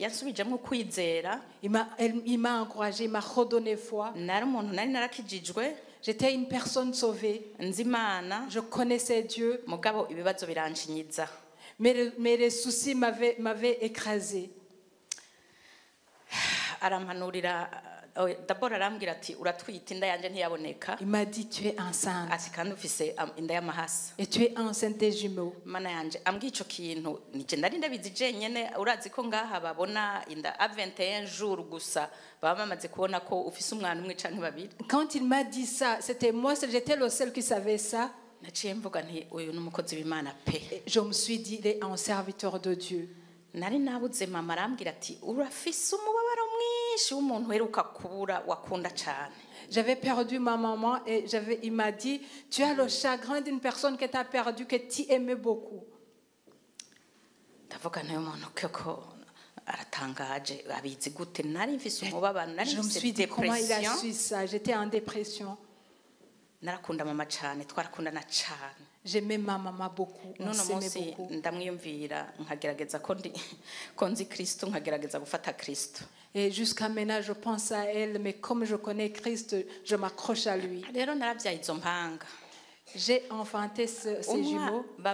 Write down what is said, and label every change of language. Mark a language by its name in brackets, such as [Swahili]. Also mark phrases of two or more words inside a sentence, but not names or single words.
[French] Il m'a encouragé, il m'a redonné foi. J'étais une personne sauvée. Je connaissais Dieu. Mais les soucis m'avaient écrasé. [Rundi] D'abord arambwira ati uratwita inda yanje ntiyaboneka. [French] Il m'a dit tu es enceinte. [Rundi] Ati kandi ufise inda y'amahasa. [French] Et tu es enceinte des jumeaux. [Rundi] Mana yanje ambwiye ico kintu nije ndari ndabizi jenyene urazi ko ngaha babona inda a 21 jours gusa baba bamaze kubona ko ufise umwana umwe canke babiri. [French] Quand il m'a dit ça, c'était moi, j'étais le seul qui savait ça. [Rundi] Naciye mvuga nti uyu n'umukozi w'Imana pe. [French] Je me suis dit il est un serviteur de Dieu. [Rundi] Nari nabuze mama arambwira ati urafise umubabaro mwinshi w'umuntu heruka kubura wakunda cyane. [French] J'avais perdu ma maman et il m'a dit tu as le chagrin d'une personne que tu as perdue que tu aimais beaucoup. [Rundi] Ndavuga nayo umuntu koko aratangaje abizi gute nari mfise umubabaro nari mfise dépression. [French] Comment il a su ça? J'étais en dépression. [Rundi] Narakunda mama cyane twarakundana cyane. [French] J'aimais ma maman beaucoup. On s'aimait beaucoup. Et jusqu'à maintenant, je pense à elle, mais comme je connais Christ, je m'accroche à lui. J'ai enfanté ces jumeaux.